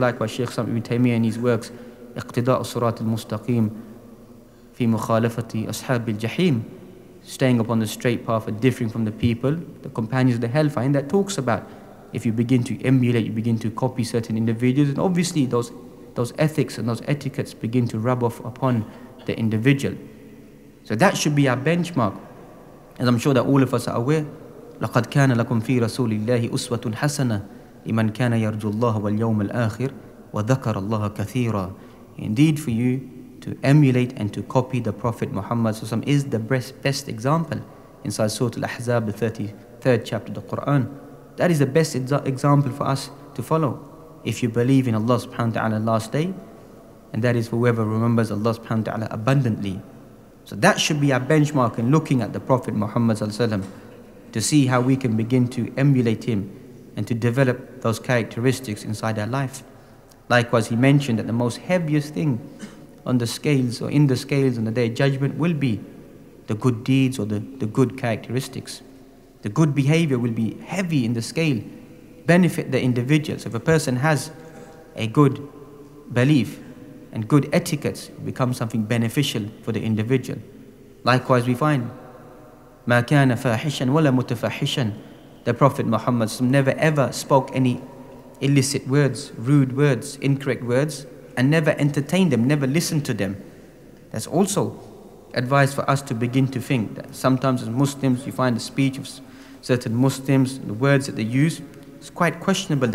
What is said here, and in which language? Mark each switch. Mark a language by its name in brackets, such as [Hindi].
[English] Likewise, Shaykh Ibn Taymiyyah in his works, اقتداء الصراط المستقيم في مخالفة أصحاب الجحيم, staying upon the straight path and differing from the people, the companions of the hellfire. And that talks about if you begin to emulate, you begin to copy certain individuals, and obviously those ethics and those etiquettes begin to rub off upon the individual. So that should be our benchmark. As I'm sure that all of us are aware, [Arabic] لَقَدْ كَانَ لَكُمْ فِي رَسُولِ اللَّهِ أُسْوَةٌ حَسَنَةٌ لِمَنْ كَانَ يَرْجُو اللَّهَ وَالْيَوْمَ الْآخِرَ وَذَكَرَ اللَّهَ كَثِيرًا. [English] Indeed, for you to emulate and to copy the Prophet Muhammad is the best example. Inside Surah Al-Ahzab, the 33rd chapter of the Quran. That is the best example for us to follow. If you believe in Allah subhanahu wa ta'ala last day, and that is for whoever remembers Allah subhanahu wa ta'ala abundantly. So that should be our benchmark in looking at the Prophet Muhammad sallallahu alaihi wasallam, to see how we can begin to emulate him and to develop those characteristics inside our life. Likewise, he mentioned that the most heaviest thing on the scales or in the scales on the Day of Judgment will be the good deeds or the good characteristics. The good behavior will be heavy in the scale, benefit the individual. So if a person has a good belief and good etiquettes, it becomes something beneficial for the individual. Likewise, we find [Arabic] مَا كَانَ فَاحِشًا وَلَا مُتَفَحِشًا. [English] The Prophet Muhammad never ever spoke any illicit words, rude words, incorrect words, and never entertained them, never listened to them. That's also advice for us to begin to think that sometimes as Muslims you find the speech of certain Muslims, the words that they use, it's quite questionable.